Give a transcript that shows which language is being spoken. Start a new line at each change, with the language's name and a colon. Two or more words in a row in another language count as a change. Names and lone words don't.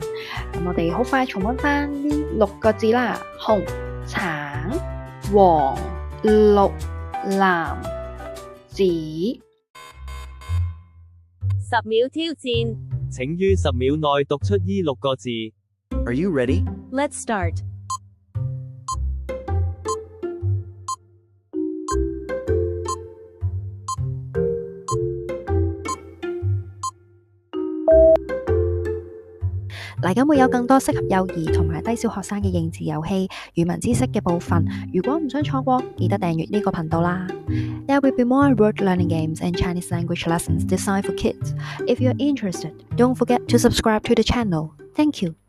Cantonese: 咁我哋好快重溫翻呢6個字啦：紅、橙、黃、綠、藍、紫。 10秒挑戰，請於10秒內讀出依6個字。
English: Are you ready? Let's start。
Cantonese: 嚟緊會有更多適合幼兒同埋低小學生嘅認字遊戲、語文知識嘅部分。如果唔想錯過，記得訂閱呢個頻道啦。
English: There will be more word learning games and Chinese language lessons designed for kids. If you're interested, don't forget to subscribe to the channel. Thank you.